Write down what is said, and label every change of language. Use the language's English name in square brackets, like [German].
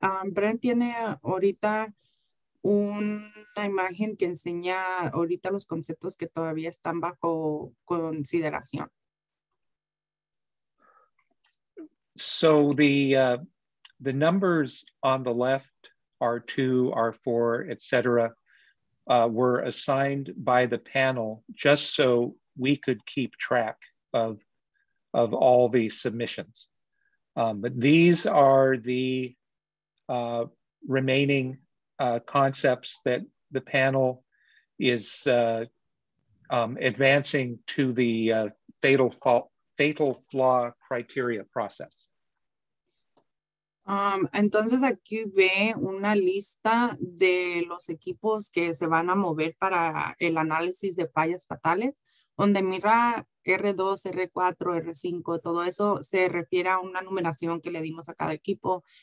[Spanish] Brent tiene ahorita una imagen que enseña ahorita los conceptos que todavía están bajo consideración. [English] So the numbers on the left, R2, R4, etc., were assigned by the panel just so we could keep track of all the submissions. But these are the remaining concepts that the panel is advancing to the fatal flaw criteria process. [Spanish] Entonces aquí ve una lista de los equipos que se van a mover para el análisis de fallas fatales, donde mira R2, R4, R5, todo eso se refiere a una numeración que le dimos a cada equipo.